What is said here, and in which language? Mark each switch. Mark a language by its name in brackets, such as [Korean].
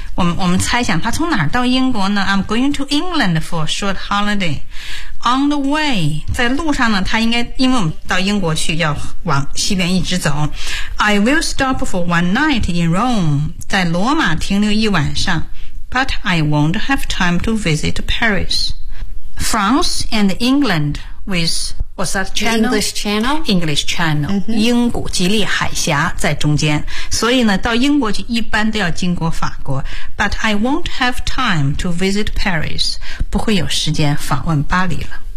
[Chinese] 我们猜想他从哪儿到英国呢？ [English] I'm going to England for a short holiday. On the way, [Chinese] 在路上呢，他应该，因为我们到英国去要往西边一直走。 [English] I will stop for one night in Rome. [Chinese] 在罗马停留一晚上。 [English] But I won't have time to visit Paris. France and England with, what's that channel? English Channel. English Channel.、Mm-hmm. [Chinese] 英国吉利海峡在中间。所以呢到英国去一般都要经过法国。 [English] But I won't have time to visit Paris. [Chinese] 不会有时间访问巴黎了。